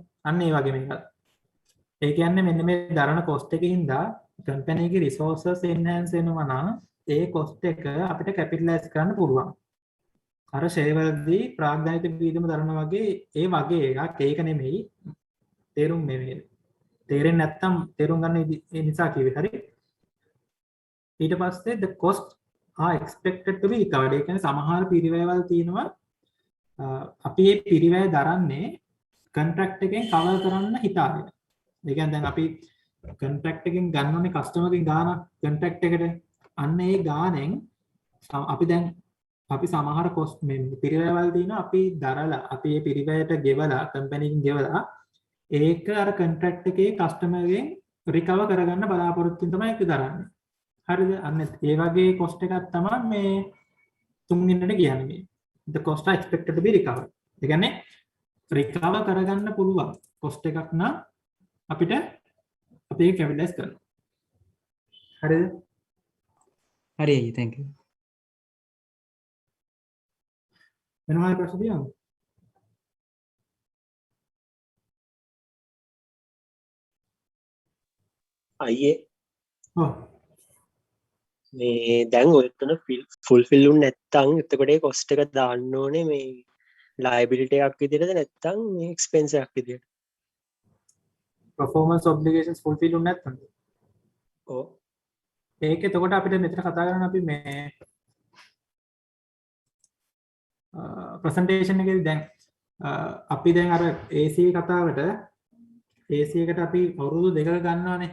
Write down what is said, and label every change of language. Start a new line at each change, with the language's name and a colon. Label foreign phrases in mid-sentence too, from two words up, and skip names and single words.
Sinhala: අන්න ඒ වගේ මේකත්. ඒ කියන්නේ මෙන්න මේ දරන cost එකකින්ද කම්පැනි එකේ resources enhance වෙනවා නම් ඒ cost එක අපිට capitalize කරන්න පුළුවන්. අර ෂෙයා වලදී ප්‍රාග්ධනිත වියදම දරනවා වගේ ඒ වගේ එකක්. ඒක නෙමෙයි තේරුම් නෙමෙයි. තේරෙන්නේ නැත්නම් තේරුම් ගන්න නිසා කිව්වේ. හරි. ඊට පස්සේ
English: the cost are expected to be recovered.
Sinhala: ඒ කියන්නේ සමහර පිරිවැයවල් තියෙනවා අපි මේ පිරිවැය දරන්නේ contract එකෙන් cover කරන්න හිතාගෙන. ඒ කියන්නේ දැන් අපි contract එකෙන් ගන්න ඕනේ customer ගෙන් ගාණක් contract එකට. අන්න ඒ ගාණෙන් අපි සමහර cost මේ පිරිවැයවල් තියෙනවා අපි දරලා අපි මේ පිරිවැයට ගෙවලා company එකෙන් ගෙවලා ඒක අර contract එකේ customer ගෙන් recover කරගන්න බලාපොරොත්තු වෙන තමයි ඒක දරන්නේ. හරිද? අන්න ඒ වගේ cost එකක් තමයි මේ තුන්වෙනිට කියන්නේ.
English: the cost are expected to be recovered.
Sinhala: ඒ කියන්නේ recover කරගන්න පුළුවන් cost එකක් නම් අපිට අපි ඒක capitalize කරනවා. හරිද? හරි අයියේ
English: thank you.
Sinhala: වෙන මොනවද ප්‍රශ්න තියෙනවද? අයියේ ඔව්. මේ දැන් ඔයතන ෆුල්ෆිල් වුනේ නැත්තම් එතකොට ඒ කොස්ට් එක දාන්න ඕනේ මේ ලයබිලිටි එකක් විදිහටද නැත්තම් මේ එක්ස්පෙන්ස් එකක් විදිහට?
English: performance obligations fulfill
Sinhala: වුනේ නැත්නම් ඔව්. ඒක එතකොට අපිට මෙතන කතා කරන්න අපි මේ presentation එකේදී දැන් අපි දැන් අර AC කතාවට AC එකට අපි අවුරුදු 2ක ගන්නවානේ.